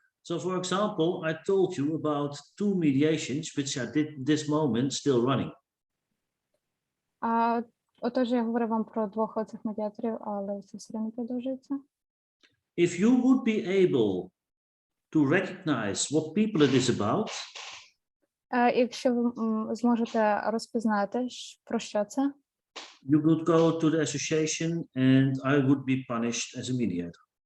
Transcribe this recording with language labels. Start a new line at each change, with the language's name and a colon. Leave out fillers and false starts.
English: So, for example, I told you about 2 mediations which are at this moment still running.
Ukrainian: Отож, я говорю вам про 2 оцих медіаторів, але це все рівно продовжується.
English: If you would be able to recognize what people it is about,
Ukrainian: якщо ви зможете розпізнати, про що це,
English: you could go to the association and I would be punished as a mediator.